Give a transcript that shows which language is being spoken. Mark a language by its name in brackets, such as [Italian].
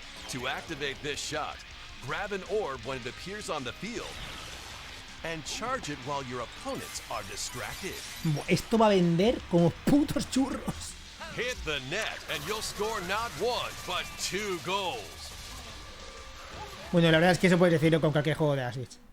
[English] To activate this shot, grab an orb when it appears on the field and charge it while your opponents are distracted. [Spanish] Esto va a vender como putos churros. [English] Hit the net and you'll score not 1 but 2 goals. [Spanish] Bueno, la verdad es que eso puedes decirlo con cualquier juego de la Switch.